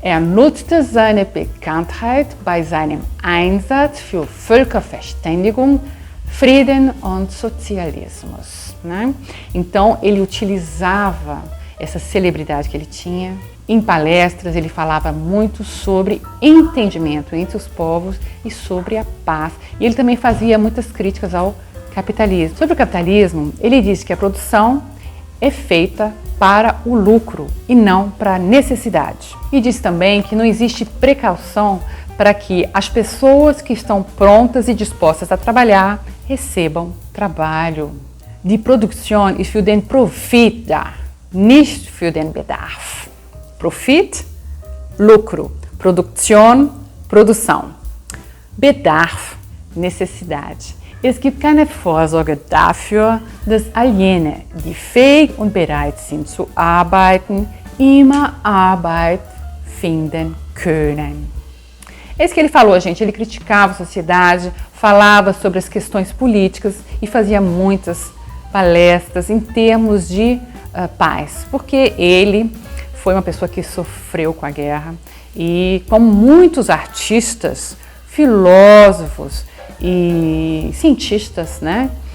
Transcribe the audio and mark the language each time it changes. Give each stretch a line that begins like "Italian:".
German: Nutzte seine Bekanntheit bei seinem Einsatz für Völkerverständigung, Frieden und Sozialismus, né?
Portuguese: Então, ele utilizava essa celebridade que ele tinha. Em palestras, ele falava muito sobre entendimento entre os povos e sobre a paz. E ele também fazia muitas críticas ao capitalismo. Sobre o capitalismo, ele disse que a produção é feita para o lucro e não para a necessidade. E diz também que não existe precaução para que as pessoas que estão prontas e dispostas a trabalhar recebam trabalho.
German: Die Produktion ist für den Profit da, nicht für den Bedarf.
Portuguese: Profit, lucro. Produktion, produção.
German: Bedarf, necessidade. Es gibt keine Vorsorge dafür, dass all jene, die fähig und bereit sind zu arbeiten, immer Arbeit finden können.
Portuguese: É isso que ele falou, gente. Ele criticava a sociedade, falava sobre as questões políticas e fazia muitas palestras em termos de paz, porque ele foi uma pessoa que sofreu com a guerra e, como muitos artistas, filósofos e cientistas, né?